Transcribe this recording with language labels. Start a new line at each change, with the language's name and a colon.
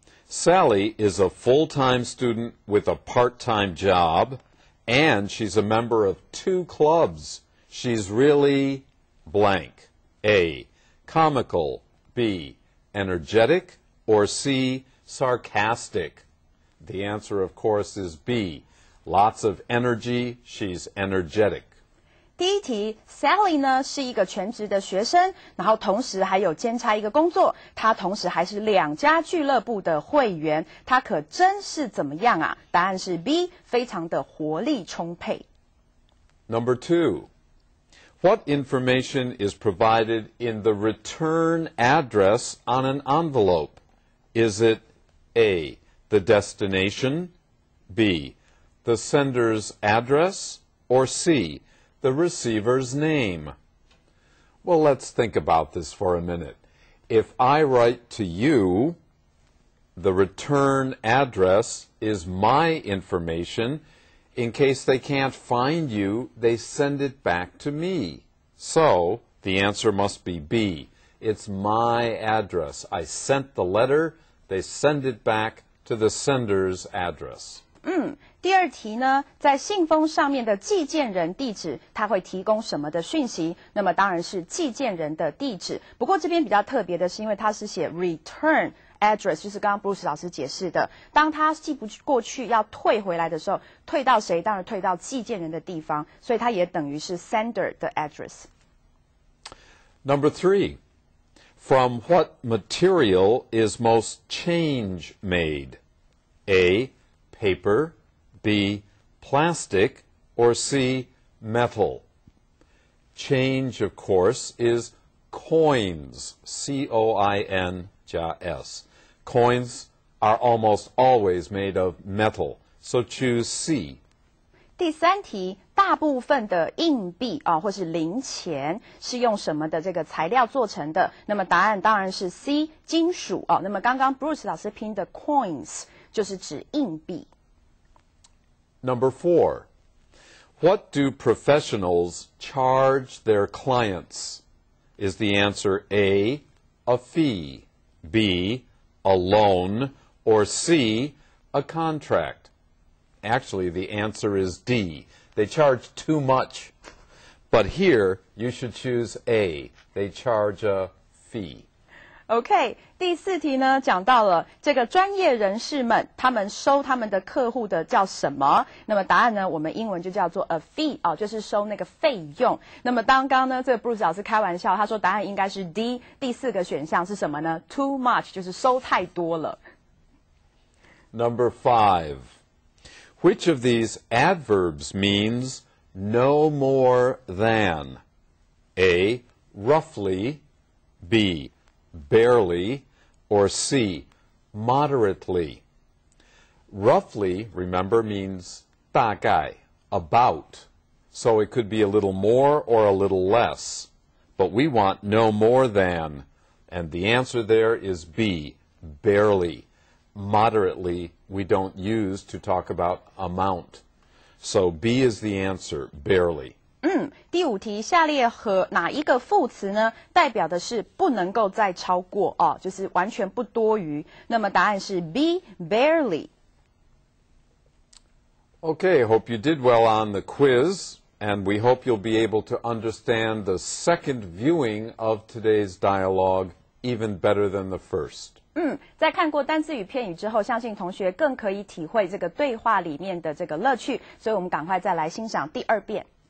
English: Sally is a full-time student with a part-time job, and she's a member of 2 clubs. She's really blank. A, comical. B, energetic. Or C, sarcastic. The answer, of course, is B. Lots of energy. She's energetic.
Chinese: 第一题 ，Sally 呢是一个全职的学生，然后同时还有兼差一个工作，她同时还是2家俱乐部的会员，她可真是怎么样啊？答案是 B， 非常的活力充沛。
English: Number 2. What information is provided in the return address on an envelope? Is it A, the destination, B, the sender's address, or C, the receiver's name? Well, let's think about this for a minute. If I write to you, the return address is my information. In case they can't find you, they send it back to me. So, the answer must be B. It's my address. I sent the letter. They send it back to the sender's address.
Chinese: 第二题呢，在信封上面的寄件人地址，它会提供什么的讯息？那么当然是寄件人的地址。不过这边比较特别的是，因为它是写 return address， 就是刚刚 Bruce 老师解释的，当他寄不过去要退回来的时候，退到谁？当然退到寄件人的地方，所以它也等于是 sender 的 address。
English: Number 3. From what material is most change made? A, paper, B, plastic, or C, metal? Change, of course, is coins, C-O-I-N 加 S. Coins are almost always made of metal, so choose C.
Chinese: 第三题，大部分的硬币或是零钱是用什么的这个材料做成的？那么答案当然是 C， 金属那么刚刚 Bruce 老师拼的 coins 就是指硬币。
English: Number 4. What do professionals charge their clients? Is the answer A, a fee, B, a loan, or C, a contract? Actually, the answer is D. They charge too much. But here, you should choose A. They charge a fee.
Chinese: OK， 第4题呢，讲到了这个专业人士们，他们收他们的客户的叫什么？那么答案呢，我们英文就叫做 a fee 就是收那个费用。那么刚刚呢，这个 Bruce 老师开玩笑，他说答案应该是 D。第4个选项是什么呢 ？
English: Too much
Chinese: 就是收太多了。
English: Number 5. Which of these adverbs means no more than? A, roughly, B, barely, or C, moderately? Roughly, remember, means 大概, about. So it could be a little more or a little less. But we want no more than. And the answer there is B, barely. Moderately, we don't use to talk about amount. So B is the answer, barely.
Chinese: 第5题，下列和哪一个副词呢？代表的是不能够再超过就是完全不多余。那么答案是 B, barely.
English: Okay, hope you did well on the quiz, and we hope you'll be able to understand the second viewing of today's dialogue even better than the first.
Chinese: 在看过单字与片语之后，相信同学更可以体会这个对话里面的这个乐趣，所以我们赶快再来欣赏第2遍。